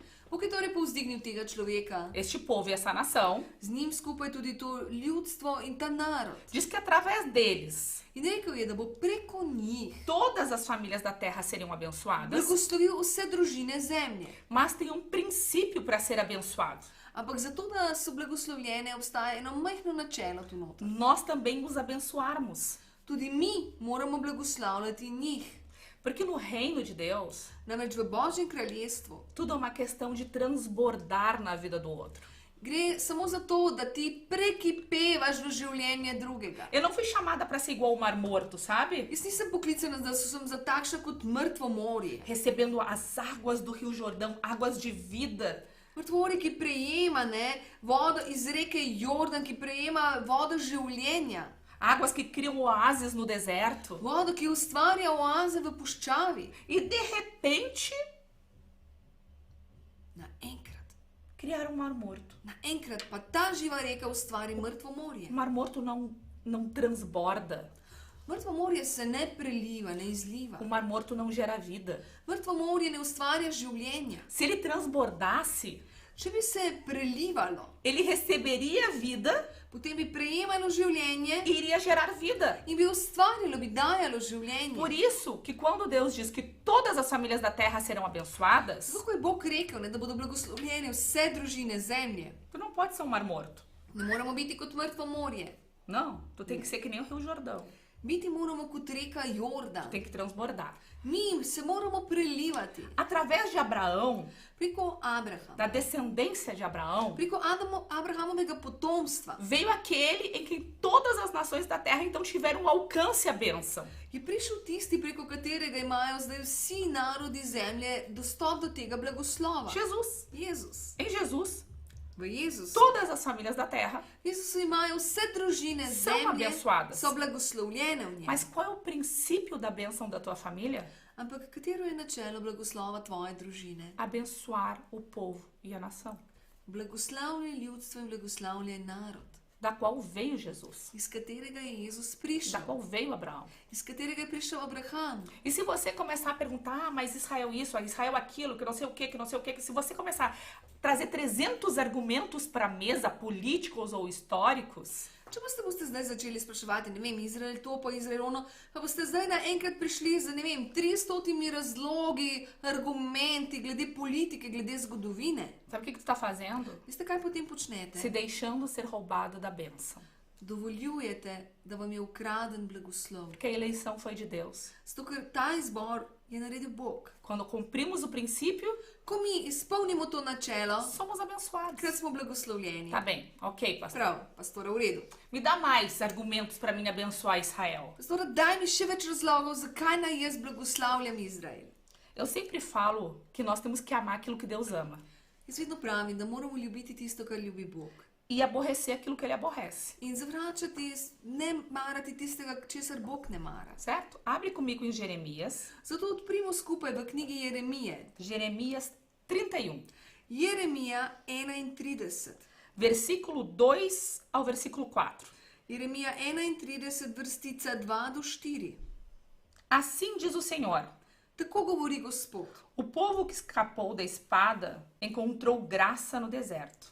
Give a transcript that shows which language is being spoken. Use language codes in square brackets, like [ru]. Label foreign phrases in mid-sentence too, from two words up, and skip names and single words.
[sl] Bog je torej povzdignil tega človeka, [pt] este povo e essa nação, [sl] z njim skupaj tudi to ljudstvo in ta narod. [pt] diz que através deles [sl] In rekel je, da bo preko njih [pt] todas as famílias da terra seriam abençoadas, [sl] blagoslovil vse družine zemlje. [pt] mas tem um princípio para ser abençoado. [sl] Ampak zato, da so blagoslovljene, obstaja eno majhno načelo tu noter. [pt] Nós também os abençoarmos. [sl] Tudi mi moramo blagoslavljati njih. [pt] Porque no reino de Deus, [sl] Namreč v Božjem kraljestvu [pt] tudo é uma questão de transbordar na vida do outro. [sl] gre samo za to, da ti prekipevaš v življenje drugega. [pt] Eu não fui chamada para ser igual ao Mar Morto, sabe? [sl] Jaz nisem poklicana, da sem za takšna kot mrtvo morje. [pt] Recebendo as águas do Rio Jordão, águas de vida. [sl] Mrtvo morje, ki prejema vodo iz reke Jordan, ki prejema vodo življenja. [pt] Águas que criam oásis no deserto. [sl] Vodo, ki ustvarja oaze v puščavi. [pt] E de repente, [sl] Naenkrat. [pt] criaram um Mar Morto. [sl] Naenkrat pa ta živa reka ustvari mrtvo morje. [pt] O Mar Morto não transborda. [sl] Mrtvo morje se ne preliva, ne izliva. [pt] O Mar Morto não gera vida. [sl] Mrtvo morje ne ustvarja življenja. [pt] Se ele transbordasse, [sl] Če bi se prelivalo, [pt] ele receberia vida [sl] potem bi prejemalo življenje [pt] e iria gerar vida. [sl] in bi ustvarjalo, bi dajalo življenje. [pt] Por isso que quando Deus diz que todas as famílias da terra serão abençoadas, [sl] Zato, ko je Bog rekel, da bodo blagoslovljene vse družine zemlje, [pt] tu não pode ser um mar morto. [sl] ne moramo biti kot mrtvo morje. [pt] Não, tu tem que ser que nem o Rio Jordão. [sl] Biti moramo kot reka Jordan. [pt] Tem que transbordar. [sl] Mi se moramo prelivati [pt] Através de Abraão, [sl] preko Abrahama. [pt] da descendência de Abraão, [sl] Preko Abrahamovega potomstva [pt] veio aquele em quem todas as nações da terra então tiveram alcance à bênção. [sl] je prišel tisti, preko katerega imajo zdaj vsi narodi zemlje dostop do tega blagoslova. [pt] Jesus. [sl] Jezus. [pt] Em Jesus, [sl] V Jezusu. [pt] todas as famílias da terra. [sl] Jezusu imajo vse družine [pt] São [sl] zemlje, [pt] abençoadas. [sl] so blagoslovljene v njem. [pt] Mas qual é o princípio da bênção da tua família? [sl] Ampak katero je načelo blagoslova tvoje družine? [pt] Abençoar o povo e a nação, [sl] Blagoslavlje ljudstvo in blagoslavlje narod, [pt] da qual veio Jesus, [sl] iz katerega je Jezus [pt] da [sl] prišel, [pt] qual veio Abraão. [sl] iz katerega je prišel Abraham. [pt] E se você começar a perguntar, ah, mas Israel isso, Israel aquilo, que não sei o que não sei o que se você começar a trazer 300 argumentos para a mesa, políticos ou históricos, [sl] Če pa boste zdaj začeli spraševati, ne vem, Izrael to, pa Izrael ono, pa boste zdaj naenkrat prišli z, ne vem, 300 razlogi, argumenti glede politike, glede zgodovine. [pt] Sabe o que tu está fazendo? [sl] Veste, kaj potem počnete? [pt] Se deixando ser roubado da bênção. [sl] Dovoljujete, da vam je ukraden blagoslov. [pt] Porque a eleição foi de Deus. [sl] Zato, ker ta izbor je naredil Bog. [pt] Quando cumprimos o princípio, [sl] Ko mi izpolnimo to načelo, [pt] somos abençoados. [sl] takrat smo blagoslovljeni. [pt] Tá bem, ok, pastor. [sl] Prav, pastora, v redu. [pt] Me dá mais argumentos para mim abençoar Israel. [sl] Pastora, daj mi še več razlogov, zakaj naj jaz blagoslavljam Izrael. [pt] Eu sempre falo que nós temos que amar aquilo que Deus ama [sl] Jaz vedno pravim, da moramo ljubiti tisto, kar ljubi Bog. [pt] e aborrecer aquilo que Ele aborrece. [sl] In zavračati, ne marati tistega, česar Bog ne mara. [pt] Certo? Abre comigo em Jeremias, [sl] Zato odprimo skupaj v knjigi Jeremije. [pt] Jeremias 31, [sl] Jeremija 31. [pt] versículo 2 ao versículo 4. [sl] Jeremija 31, vrstica 2 do 4. [pt] Assim diz o Senhor: [sl] Tako govori Gospod. [pt] o povo que escapou da espada encontrou graça no deserto.